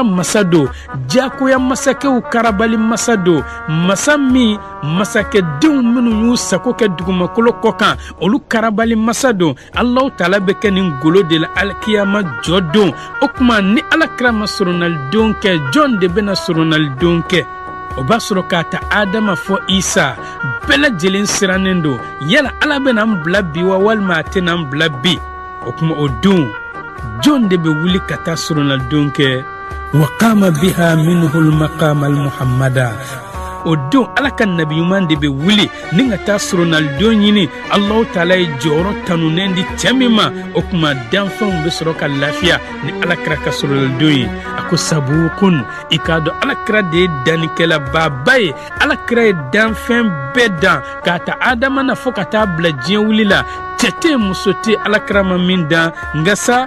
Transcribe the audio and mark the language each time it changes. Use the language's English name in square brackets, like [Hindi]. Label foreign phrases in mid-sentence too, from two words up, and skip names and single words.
[Bambara] masa do jakoya masakɛw karabali masa do masa min masakɛdenw minnu y'u sago kɛ dugumakolo kɔ kan olu karabali masa do alahu taala bɛ kɛ nin golo de la alikiyama jɔ don o tuma ni alakira ma soronnalidenw kɛ jɔn de bɛna soronnalidenw kɛ o b'a sɔrɔ k'a ta adama fɔ isa bɛɛ lajɛlen sirannen do yala ala bɛna n bila bi wa walima a tɛna n bila bi o tuma o don jɔn de bɛ wuli ka taa soronnalidenw kɛ [Arabic] وقام بها منه المقام المحمد [Bambara] o don ala ka nabi ɲuman de bɛ wuli ni ka taa soronnalidenw ɲini alahu taala ye jɔyɔrɔ tanunen di cɛ min ma o tuma danfɛnw bɛ sɔrɔ ka lafiya ni alakira ka soronnalidenw ye a ko sabukun i k'a dɔn alakira de ye dannikɛlababa ye alakira ye danfɛn bɛɛ dan k'a ta adama na fɔ ka taa bila diɲɛ wuli la cɛ tɛ muso tɛ alakira ma min dan nka sa